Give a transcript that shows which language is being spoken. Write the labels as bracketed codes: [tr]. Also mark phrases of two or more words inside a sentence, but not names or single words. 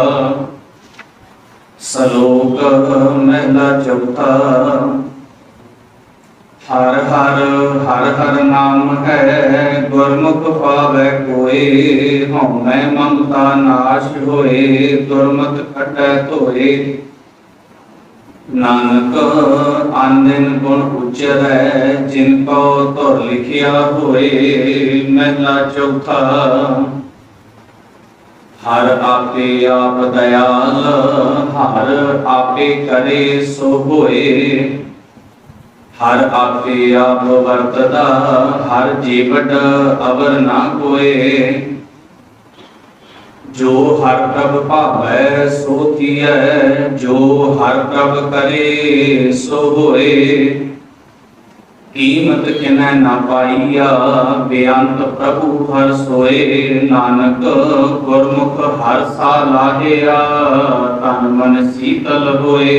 [pa] ਸ਼ਲੋਕ ਮਹਲਾ ਚੌਥਾ ਹਰ ਹਰ ਹਰ ਹਰ ਨਾਮ ਹੈ ਗੁਰਮੁਖ ਪਾਵੈ ਕੋਇ ਹਉਮੈ ਮਮਤਾ ਨਾਸ਼ ਹੋਏ ਦੁਰਮਤ ਕਟੈ ਧੋਏ। ਨਾਨਕ ਅਨੰਦ ਗੁਣ ਉਚਰੈ ਜਿਨਕੋ ਧੁਰ ਲਿਖਿਆ ਹੋਏ। ਮਹਲਾ ਚੌਥਾ ਹਰ ਆਪੇ ਆਪ ਦਇਆਲ ਹਰ ਆਪੇ ਕਰੇ ਸੋ ਹੋਏ। ਹਰ ਆਪੇ ਆਪ ਵਰਤਦਾ ਹਰ ਜੀਵਟ ਅਵਰ ਨਾ ਕੋਇ। ਜੋ ਹਰ ਪ੍ਰਭ ਭਾਵੈ ਸੋ ਥੀਐ ਜੋ ਹਰ ਪ੍ਰਭ ਕਰੇ ਸੋ ਹੋਏ। ਕੀਮਤ ਕਿਨੈ ਨਾ ਪਾਈਆ ਬੇਅੰਤ ਪ੍ਰਭੂ ਹਰ ਸੋਏ। ਨਾਨਕ ਗੁਰਮੁਖ ਹਰ ਸਾ ਲਾਹਿਆ ਤਨ ਮਨ ਸ਼ੀਤਲ ਹੋਏ।